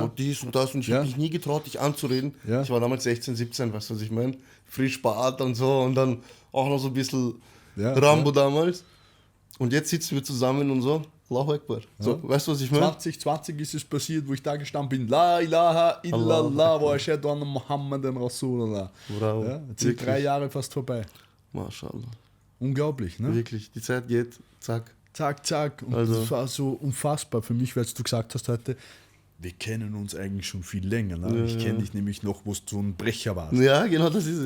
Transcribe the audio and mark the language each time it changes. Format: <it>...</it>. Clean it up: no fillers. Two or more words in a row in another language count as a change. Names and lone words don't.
<de>so dies und das. Und ich Ja. habe mich nie getraut, dich anzureden. Ja. Ich war damals 16, 17, weißt du, was ich meine? Frisch beatmet und so und dann auch noch so ein bisschen Ja, Rambo damals. Und jetzt sitzen wir zusammen und so,</de> <ar>الله أكبر.</ar> <de>So, weißt du, was ich meine? 2020 ist es passiert, wo ich da gestanden bin,</de> <ar>لا إله إلا الله وأشهد أن محمدا رسول الله.</ar> <de>Bravo. Ja, jetzt sind Wirklich. 3 Jahre fast vorbei. Mashallah. Unglaublich, ne? Wirklich, die Zeit geht, zack. Zack, zack. Und Also- das war so unfassbar für mich, weil du gesagt hast heute, wir kennen uns eigentlich schon viel länger. Ne? Ich kenne dich nämlich noch, wo du so ein Brecher warst. Ja, genau, das ist es.</de>